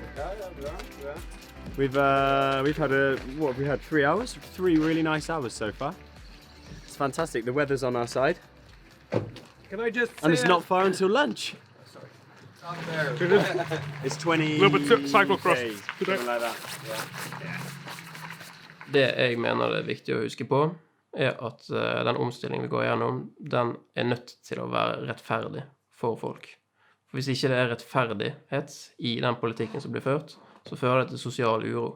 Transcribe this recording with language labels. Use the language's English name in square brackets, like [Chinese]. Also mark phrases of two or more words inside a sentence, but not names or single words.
[English] We've had 3 hours? 3 really nice hours so far. It's fantastic. The weather's on our side. Can I just and it's not far until lunch. It's 20 a little bit cyclocross days, today. like that. [Norwegian] Det jeg mener det er viktig å huske på, er at den omstillingen vi går gjennom, den er nødt til å være rettferdig for folk. For hvis ikke det er rettferdighet i den politikken som blir ført, så fører det til sosial uro.